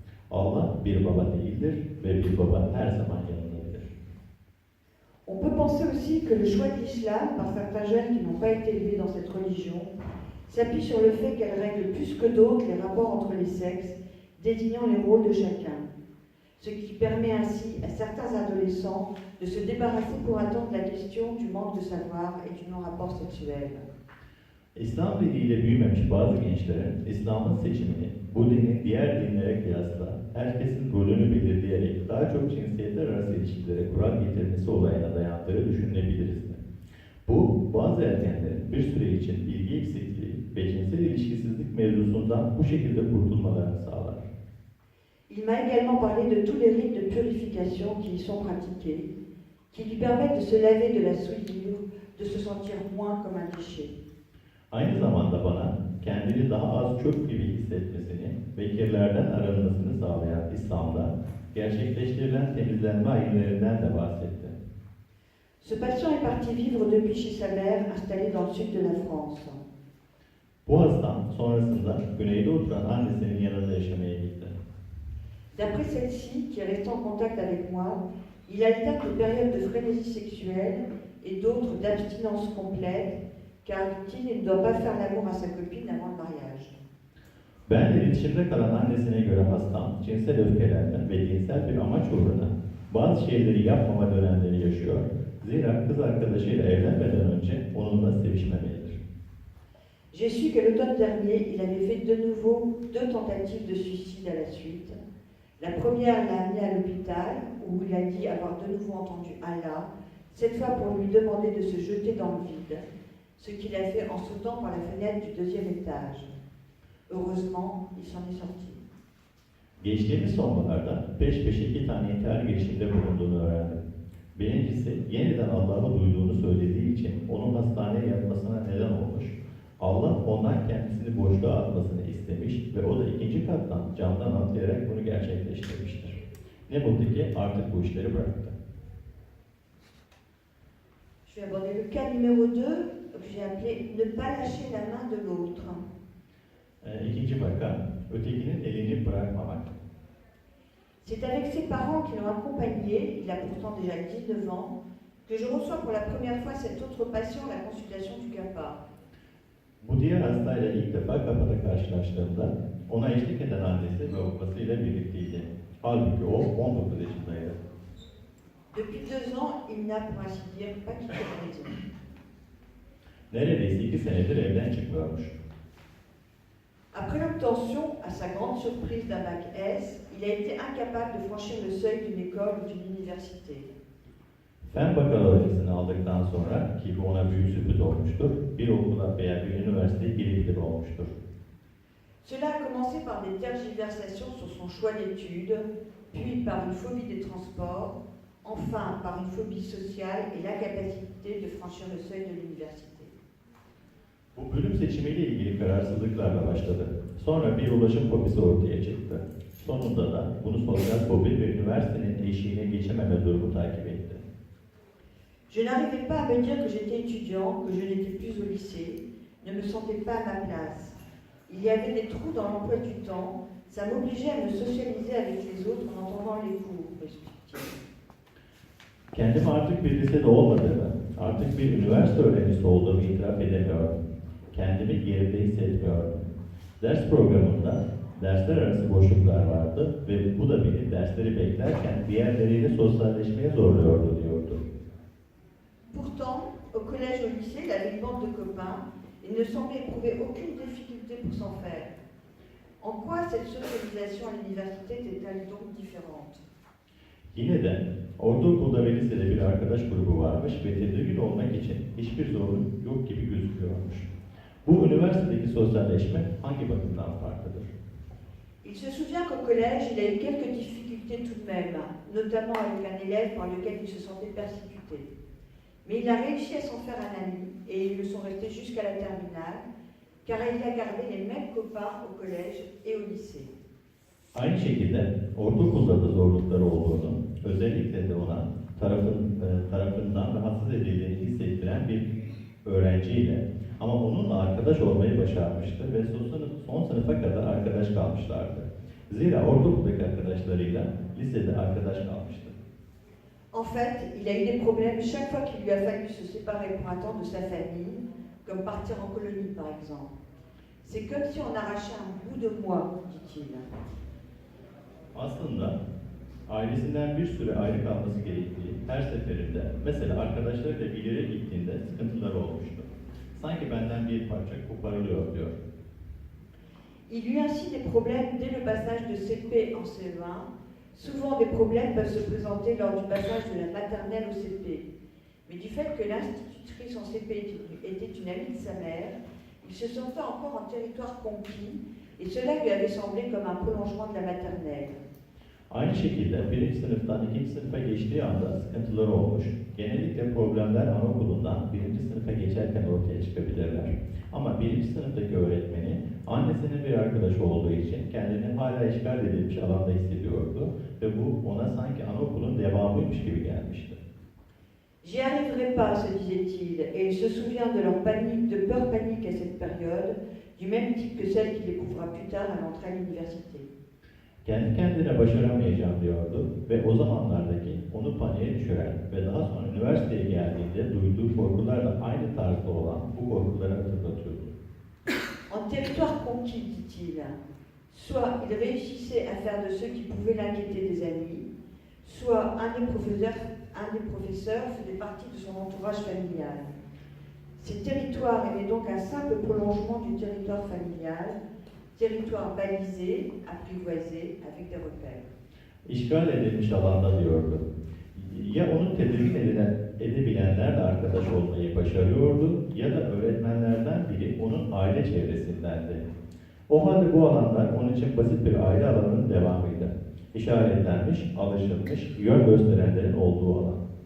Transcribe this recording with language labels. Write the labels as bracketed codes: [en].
[tr] Allah bir baba değildir ve bir baba her zaman yanındadır. [fr] On peut penser aussi que le choix de l'islam par certains jeunes qui n'ont pas été élevés dans cette religion s'appuie sur le fait qu'elle règle plus que d'autres les rapports entre les sexes, désignant les rôles de chacun. ce qui permet ainsi à certains adolescents de se débarrasser pour un temps de la question du manque de savoir et du non-rapport sexuel. [tr] İslam diniyle büyümemiş bazı gençlerin İslam'ın seçimini bu dinin diğer dinlere kıyasla herkesin rolünü belirleyerek daha çok cinsiyetler arası ilişkilere kural getirmesi olayına dayandığı düşünülebiliriz de. Bu bazı ergenlerin bir süre için bilgi eksikliği ve cinsel ilişkisizlik mevzusundan bu şekilde kurtulmalarını sağlar. [fr] Il m'a également parlé de tous les rites de purification qui y sont pratiqués, qui lui permettent de se laver de la souillure, de se sentir moins comme un déchet. [tr] Aynı zamanda bana kendini daha az çöp gibi hissetmesini ve kirlerden arınmasını sağlayan İslam'da gerçekleştirilen temizlenme ayinlerinden de bahsetti. [fr] Ce patient est parti vivre depuis chez sa mère, installée dans le sud de la France. [tr] Bu hastam sonrasında güneyde oturan annesinin yanında yaşamaya gitti. [fr] D'après celle-ci, qui est restée en contact avec moi, il alterne des périodes de frénésie sexuelle et d'autres d'abstinence complète, car dit-il, il ne doit pas faire l'amour à sa copine avant le mariage. [tr] Benle iletişimde kalan annesine göre hastam cinsel öfkelenme ve cinsel bir amaç uğruna bazı şeyleri yapmama dönemleri yaşıyor. Zira kız arkadaşıyla evlenmeden önce onunla sevişmemelidir. [fr] J'ai su que l'automne dernier, il avait fait de nouveau 2 tentatives de suicide à la suite. La première l'a amené à l'hôpital, où il a dit avoir de nouveau entendu Allah, cette fois pour lui demander de se jeter dans le vide, ce qu'il a fait en sautant par la fenêtre du 2e étage. Heureusement, il s'en est sorti. [tr] Geçtiğimiz sonbaharda peş peşe 2 tane intihar girişiminde bulunduğunu öğrendim. Birincisi yeniden Allah'ı duyduğunu söylediği için onun hastaneye yatmasına neden olmuş. Allah ondan kendisini boşluğa atmasını istemiş ve o da 2. kattan camdan atlayarak bunu gerçekleştirmiştir. Ne buldu ki artık bu işleri bıraktı. [fr] Je vais aborder le cas numéro 2, que j'ai appelé ne pas lâcher la main de l'autre. [tr] İkinci vaka, ötekinin elini bırakmamak. [fr] C'est avec ses parents qui l'ont accompagné, il a pourtant déjà 19 ans, que je reçois pour la première fois cet autre patient à la consultation du CAPA. [tr] Bu diğer hastayla ilk defa kapıda karşılaştığımda ona eşlik eden annesi ve babasıyla birlikteydi. Halbuki o 19 yaşındaydı. [fr] Depuis 2 ans, il n'a pour ainsi dire pas quitté la maison. [tr] Neredeyse 2 senedir evden çıkmıyormuş. [fr] Après l'obtention, à sa grande surprise d'un bac S, il a été incapable de franchir le seuil d'une école ou d'une université. [tr] Fen bakalorasını aldıktan sonra, ki bu ona büyük sürpriz olmuştur, bir okula veya bir üniversiteye girebilir olmuştur. [fr] Cela a commencé par des tergiversations sur son choix d'études, puis par une phobie des transports, enfin par une phobie sociale et l'incapacité de franchir le seuil de l'université. [tr] Bu bölüm seçimiyle ilgili kararsızlıklarla başladı. Sonra bir ulaşım fobisi ortaya çıktı. Sonunda da bunu sosyal fobi ve üniversitenin eşiğine geçememe durumu takip etti. [fr] Je n'arrivais pas à me dire que j'étais étudiant, que je n'étais plus au lycée, ne me sentais pas à ma place. Il y avait des trous dans l'emploi du temps, ça m'obligeait à me socialiser avec les autres en entendant les cours, explique-t-il. [tr] Kendim artık bir lisede olmadığımı, artık bir üniversite öğrencisi olduğumu itiraf edemiyorum. Kendimi yerimde hissetmiyorum. Ders programında dersler arası boşluklar vardı ve bu da beni dersleri beklerken diğerleriyle sosyalleşmeye zorluyordu diyordu. [fr] Pourtant, au collège et au lycée, il avait une bande de copains et ne semblait éprouver aucune difficulté pour s'en faire. En quoi cette socialisation à l'université était-elle donc différente? [tr] Yine de ortaokulda ve lisede bir arkadaş grubu varmış ve tedirgin olmak için hiçbir zorluk yok gibi gözüküyormuş. Bu üniversitedeki sosyalleşme hangi bakımdan farklıdır? [fr] Il se souvient qu'au collège, il a eu quelques difficultés tout de même, notamment avec un élève par lequel il se sentait persécuté. Mais il a réussi à s'en faire un ami et ils le sont restés jusqu'à la terminale, car il a gardé les mêmes copains au collège et au lycée. [tr] Aynı şekilde ortaokulda da zorlukları olduğunu, özellikle de ona tarafından rahatsız edildiğini hissettiren bir öğrenciyle ama onunla arkadaş olmayı başarmıştı ve son sınıfa kadar arkadaş kalmışlardı. Zira ortaokuldaki arkadaşlarıyla lisede arkadaş kalmıştı. [fr] En fait, il a eu des problèmes chaque fois qu'il lui a fallu se séparer pour un temps de sa famille, comme partir en colonie par exemple. C'est comme si on arrachait un bout de moi, dit-il. [tr] Aslında ailesinden bir süre ayrı kalması gerektiği her seferinde, mesela arkadaşlarıyla bir yere gittiğinde sıkıntıları olmuştu. Sanki benden bir parça koparılıyor diyor. [fr] Il y eut ainsi des problèmes dès le passage de CP en CE1. Souvent, des problèmes peuvent se présenter lors du passage de la maternelle au CP. Mais du fait que l'institutrice en CP était une amie de sa mère, il se sentait encore en territoire conquis et cela lui avait semblé comme un prolongement de la maternelle. [tr] Aynı şekilde birinci sınıftan ikinci sınıfa geçtiği anda sıkıntıları olmuş. Genellikle problemler anaokulundan birinci sınıfa geçerken ortaya çıkabilirler. Ama birinci sınıftaki öğretmeni annesinin bir arkadaşı olduğu için kendini hala işgal edilmiş alanda hissediyordu ve bu ona sanki anaokulun devamıymış gibi gelmişti. [fr] J'y arriverai pas, se disait-il, et il se souvient de leur panique, de peur panique à cette période, du même type que celle qu'il éprouvera plus tard à l'entrée à l'université. [tr] Kendi kendine başaramayacağım diyordu ve o zamanlardaki onu paniğe düşüren ve daha sonra üniversiteye geldiğinde duyduğu korkularla aynı tarzda olan bu korkuları hatırlatıyordu. [fr] En territoire conquis, dit-il, soit il réussissait à faire de ceux qui pouvaient l'inquiéter des amis, soit un des professeurs faisait partie de son entourage familial. Ces territoires étaient donc un simple prolongement du territoire familial, territoire balisé, apprivoisé, avec des repères. [tr] İşgal edilmiş alanda diyordu. Ya onu tedirgin edebilenlerle arkadaş olmayı başarıyordu ya da öğretmenlerden biri onun aile çevresindendi. O halde bu alanlar onun için basit bir aile alanının devamıydı. İşaretlenmiş, alışılmış, yön gösterenlerin olduğu alan.